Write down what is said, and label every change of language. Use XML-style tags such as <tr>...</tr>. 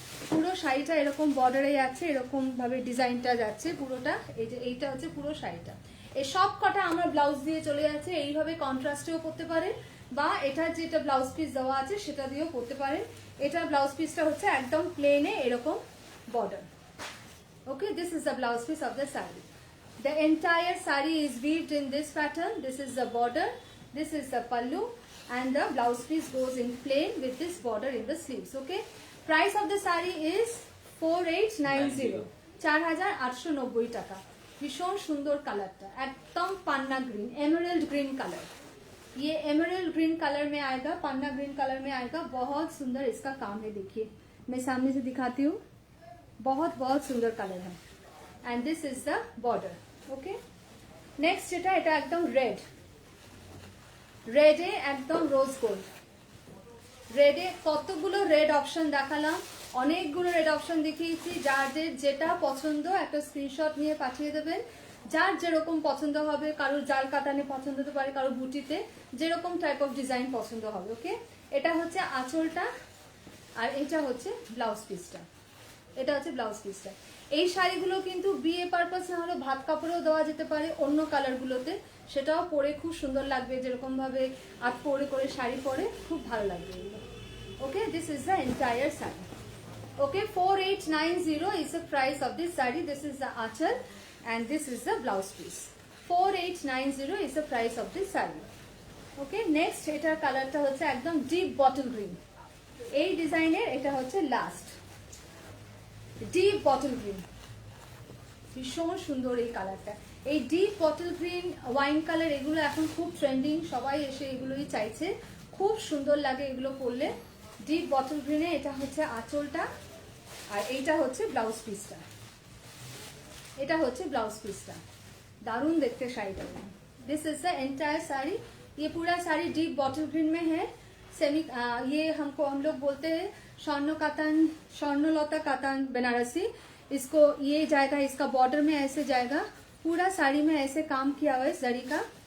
<bn>পুরো শাড়িটা এরকম বর্ডারে যাচ্ছে, এরকম ভাবে ডিজাইনটা যাচ্ছে পুরোটা। এই যে এইটা হচ্ছে পুরো শাড়িটা, এই সব কটা আমরা ব্লাউজ দিয়ে চলে যাচ্ছে। এইভাবে কন্ট্রাস্টেও পরতে পারে, বা এটা যেটা ব্লাউজ পিস দেওয়া আছে সেটা দিয়েও পরতে পারেন। এটা ব্লাউজ পিসটা হচ্ছে একদম প্লেনে এরকম border.</bn> <en>Okay, this is the blouse piece of the saree. The entire saree is weaved in this pattern. This is the border, this is the pallu, and the blouse piece goes in plain with this border in the sleeves. Okay, price of the saree is 4890, 4890 টাকা।</en> <bn>ভীষণ সুন্দর কালারটা, একদম পান্না green,</bn> <hi>emerald green colour, ये emerald green colour में आएगा, पन्ना green colour में आएगा। बहुत सुंदर इसका काम है, देखिए मैं सामने से दिखाती हूँ, बहुत बहुत सुंदर कलर है।</hi> <en>And this is the border. Okay, next</en> <bn>যেটা, এটা একদম রেড, রেডে একদম রোজ গোল্ড। রেডে কতগুলো রেড অপশন দেখালাম, অনেকগুলো রেড অপশন দেখিয়েছি। যাদের যেটা পছন্দ একটা স্ক্রিনশট নিয়ে পাঠিয়ে দেবেন, যার যেরকম পছন্দ হবে, কারোর জাল কাতানে পছন্দ হতে পারে, কারোর বুটিতে, যেরকম টাইপ অফ ডিজাইন পছন্দ হবে। ওকে, এটা হচ্ছে আঁচলটা, আর এটা হচ্ছে ব্লাউজ পিসটা, এটা হচ্ছে ব্লাউজ পিসটা। এই শাড়িগুলো কিন্তু বিয়ে পারপাস না হলে ভাত কাপড়েও দেওয়া যেতে পারে অন্য কালারগুলোতে, সেটাও পরে খুব সুন্দর লাগবে, যেরকম ভাবে আর পরে করে শাড়ি পরে খুব ভালো লাগবে এগুলো।</bn> <en>Okay, this is the entire sari. Okay, 4890 is the price of this saree. This is the achal and this is the blouse piece. 4890 is the price of this saree. Okay, next</en> <bn>এটার কালারটা হচ্ছে একদম ডিপ বটল গ্রিন। এই ডিজাইনের এটা হচ্ছে last deep bottle green, ভীষণ সুন্দর এই কালারটা। এই deep bottle green, wine colour, এগুলো এখন খুব ট্রেন্ডিং, সবাই এসে এগুলোই চাইছে, খুব সুন্দর লাগে এগুলো পরলে। ডিপ বটল গ্রিনে এটা হচ্ছে আঁচলটা, আর এইটা হচ্ছে ব্লাউজ পিসটা, এটা হচ্ছে ব্লাউজ পিসটা। दारुण देखते शाড়িটা।</bn> <en>this is the entire sari,</en> <hi>ये पूरा साड़ी डीप बॉटल ग्रीन में है। सेमी ये हम लोग बोलते हैं स्वर्ण कातान, स्वर्णलता कातान बनारसी। इसको ये जाएगा, इसका बॉर्डर में ऐसे जाएगा, पूरा साड़ी में ऐसे काम किया हुआ है जरी का।</hi>